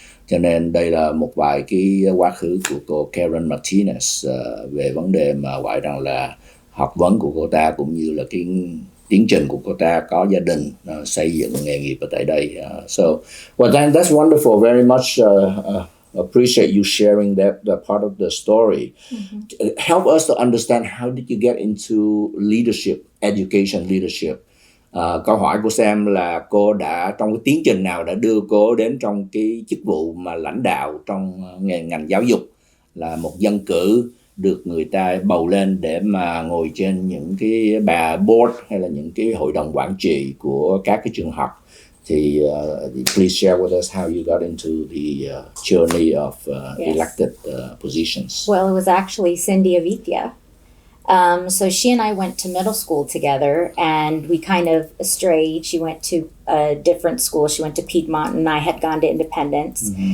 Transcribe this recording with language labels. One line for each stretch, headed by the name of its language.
Vietnamese: Cho nên đây là một vài cái quá khứ của cô Karen Martinez về vấn đề mà gọi rằng là học vấn của cô ta, cũng như là cái tiến trình của cô ta có gia đình xây dựng nghề nghiệp ở tại đây.
English: That's wonderful. Very much appreciate you sharing that part of the story. Help us to understand, how did you get into leadership, education leadership?
Vietnamese: Câu hỏi của Sam là cô đã, trong cái tiến trình nào đã đưa cô đến trong cái chức vụ mà lãnh đạo trong ngành giáo dục, là một dân cử được người ta bầu lên để mà ngồi trên những cái board hay là những cái hội đồng quản trị của các cái trường học. Thì
English: please share with us how you got into the journey of elected positions. Well, it was actually Cindy Avithia. So she and I went to middle school together, and we kind of strayed. She went to a different school. She went to Piedmont, and I had gone to Independence.